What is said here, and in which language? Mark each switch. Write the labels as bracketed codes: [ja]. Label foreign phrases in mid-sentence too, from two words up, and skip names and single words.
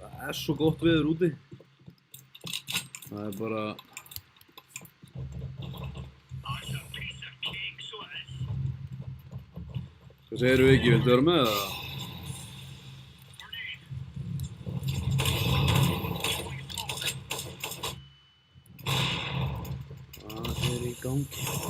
[is] Það er svo gott veður úti. Það er bara... [en] That's a piece of cake, so it is. [is] Hvað segirðu Viki, viltu vera með það? [en] Grenade. Throwing smoke. [is] Hvað er í gangi?